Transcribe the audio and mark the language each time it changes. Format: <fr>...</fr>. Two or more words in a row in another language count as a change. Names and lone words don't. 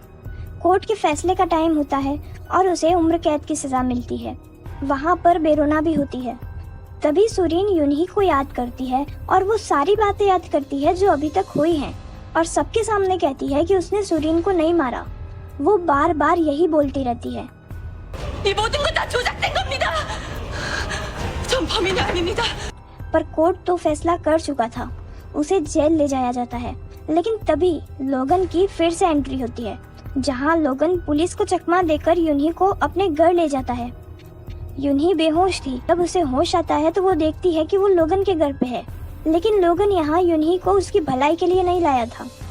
<hi>कोर्ट के फैसले का टाइम होता है और उसे उम्र कैद की सज़ा मिलती है। वहाँ पर बेरोना भी होती है। तभी सुरिन यूनही को याद करती है और वो सारी बातें याद करती है जो अभी तक हुई हैं और सबके सामने कहती है कि उसने सुरिन को नहीं मारा। वो बार बार यही बोलती रहती है,</hi> <ko>이 모든 건 다 조작된 겁니다. 전 범인이 아닙니다.</ko> <hi>पर कोर्ट तो फैसला कर चुका था। उसे जेल ले जाया जाता है। लेकिन तभी लोगन की फिर से एंट्री होती है, जहां लोगन पुलिस को चकमा देकर यूनही को अपने घर ले जाता है। यूनही बेहोश थी। तब उसे होश आता है तो वो देखती है कि वो लोगन के घर पे है, लेकिन लोगन यहाँ यूनही को उसकी भलाई के लिए नहीं लाया था।</hi>